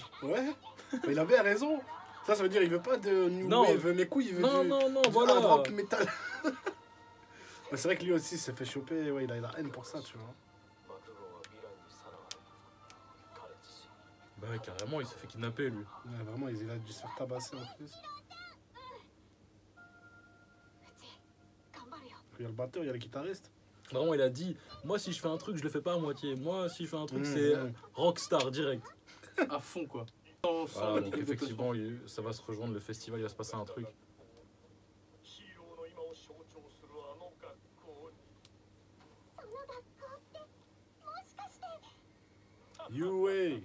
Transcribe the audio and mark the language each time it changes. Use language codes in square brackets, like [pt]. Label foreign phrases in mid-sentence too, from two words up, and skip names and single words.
[fr] Ouais, mais il avait raison. Ça veut dire il veut pas de new Non. wave, mes couilles, il veut Non, du, non, non, du voilà. [en] hard rock metal. [fr] Mais c'est vrai que lui aussi s'est fait choper, ouais, il a la haine pour ça, tu vois. Bah ouais, carrément, il s'est fait kidnapper lui. Ouais, vraiment, il a dû se faire tabasser en plus. [ja] うち頑張るよ。 [fr] Il y a le batteur, il y a le guitariste. Vraiment, il a dit, moi si je fais un truc, je le fais pas à moitié. Moi si je fais un truc, Mmh, c'est mmh. rockstar direct. À fond, quoi. Sans Voilà, mettre donc de effectivement, ça va se rejoindre le festival, il va se passer un truc. Yue.